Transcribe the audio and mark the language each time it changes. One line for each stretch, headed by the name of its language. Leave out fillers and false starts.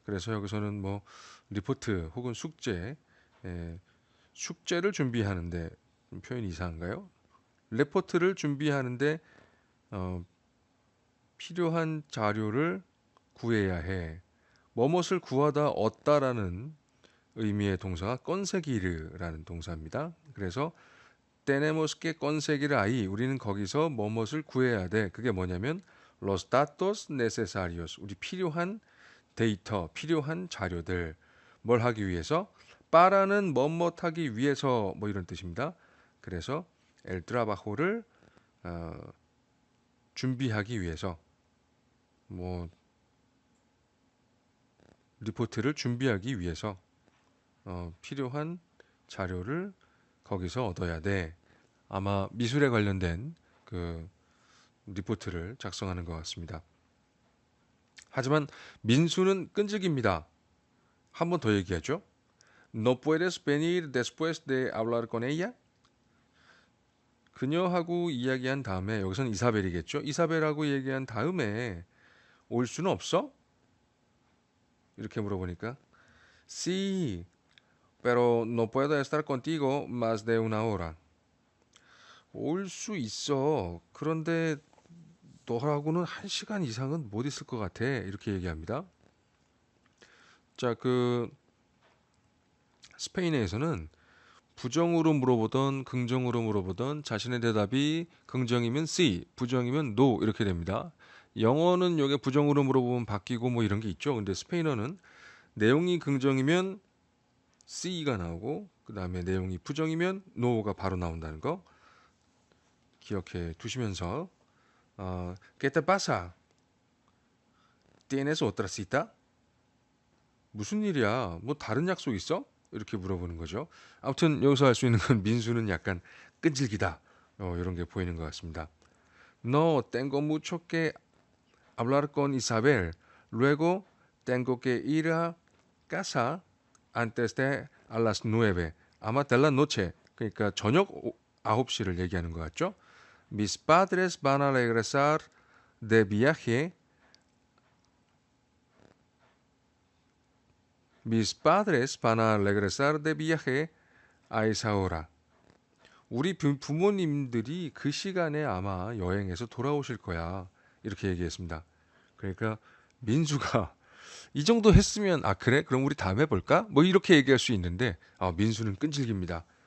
Korean: 그래서 여기서는 뭐 리포트 혹은 숙제, 예, 숙제를 준비하는데 표현이 이상한가요? 레포트를 준비하는데 어, 필요한 자료를 구해야 해. 뭐뭇을 구하다 얻다라는 의미의 동사가 건세기르라는 동사입니다.
Spanish: 그래서 tenemos que conseguir ahí.
Korean: 우리는 거기서 뭐뭇을 구해야 돼. 그게 뭐냐면
Spanish: los datos necesarios.
Korean: 우리 필요한 데이터, 필요한 자료들. 뭘 하기 위해서? 빠라는 뭐뭇 하기 위해서 뭐 이런 뜻입니다. 그래서
Spanish: el trabajo
Korean: 를 준비하기 위해서 뭐 리포트를 준비하기 위해서 필요한 자료를 거기서 얻어야 돼. 아마 미술에 관련된 그 리포트를 작성하는 것 같습니다. 하지만 민수는 끈질깁니다. 한 번 더 얘기하죠.
Spanish: No puedes venir después de hablar con ella?
Korean: 그녀하고 이야기한 다음에 여기서는 이사벨이겠죠. 이사벨하고 얘기한 다음에 올 수는 없어? 이렇게 물어보니까
Spanish: Sí, pero no puedo estar contigo más de una hora.
Korean: 올 수 있어. 그런데 너하고는 1시간 이상은 못 있을 것 같아. 이렇게 얘기합니다. 자, 스페인에서는 부정으로 물어보던 긍정으로 물어보던 자신의 대답이 긍정이면 C, 부정이면 No 이렇게 됩니다. 영어는 요게 부정으로 물어보면 바뀌고 뭐 이런 게 있죠. 근데 스페인어는 내용이 긍정이면 C가 나오고 그 다음에 내용이 부정이면 No가 바로 나온다는 거 기억해 두시면서
Spanish: ¿Qué te pasa? ¿Tienes otra cita?
Korean: 무슨 일이야? 뭐 다른 약속 있어? 이렇게 물어보는 거죠. 아무튼 여기서 알 수 있는 건 민수는 약간 끈질기다. 이런 게 보이는 것 같습니다.
Spanish: No, tengo mucho que hablar con Isabel. Luego tengo que ir a casa antes de a las 9.
Korean: 아마
Spanish: de la noche. 그러니까 저녁 9시를 얘기하는 것 같죠? Mis padres van a regresar de viaje. Mis padres van a regresar de viaje a esa hora.
Korean: 우리 부모님들이 그 시간에 아마 여행에서 돌아오실 거야. 이렇게 얘기했습니다. 그러니까 민수가 이 정도 했으면 그래? 그럼 우리 다음에 볼까? 뭐 이렇게 얘기할 수 있는데 민수는 끈질깁니다.